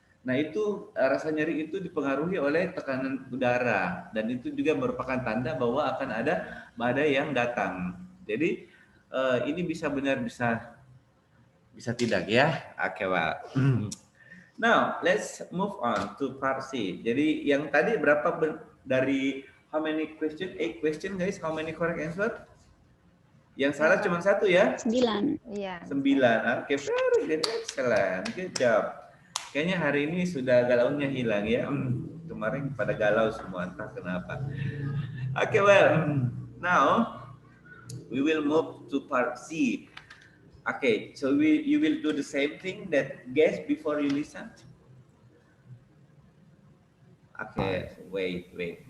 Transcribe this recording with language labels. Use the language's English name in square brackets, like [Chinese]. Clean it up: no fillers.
[Indonesian] Nah, itu rasa nyeri itu dipengaruhi oleh tekanan udara, dan itu juga merupakan tanda bahwa akan ada badai yang datang. Jadi ini bisa benar, bisa tidak ya. [English] Okay, well. Now let's move on to part C. [Indonesian] Jadi yang tadi berapa dari [English] how many question? 8 question guys. How many correct answer? [Indonesian] Yang salah cuma 1 ya? 9. Iya. [English] 9. Okay, very good, excellent, good job. [Indonesian] Kayaknya hari ini sudah galaunya hilang ya. Kemarin pada galau semua, entah kenapa. [English] Okay, well, now we will move to part C. Okay, so you will do the same thing that guess before you listen. Okay, wait.